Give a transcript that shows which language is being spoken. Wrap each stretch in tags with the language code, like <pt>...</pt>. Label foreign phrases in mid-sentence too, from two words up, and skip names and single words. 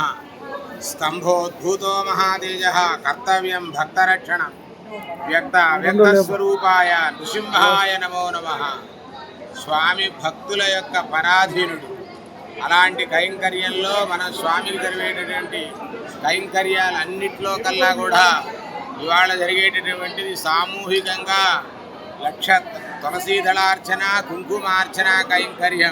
<sa>स्तंभोद्भूतो महातेजः कर्तव्यं भक्तरक्षणं व्यक्तस्वरूपाय नृसिंहाय नमो नमः।</sa> <te>स्वामी भक्तुల యొక్క పరాధీనుడు. అలాంటి కైంకర్యంలో మన స్వామికి జరిగేటటువంటి కైంకర్యాలన్నిట్లో కల్లా కూడా ఇవాళ జరిగేటటువంటిది సామూహికంగా లక్ష తులసీదళార్చన, కుంకుమార్చన కైంకర్యం.</te>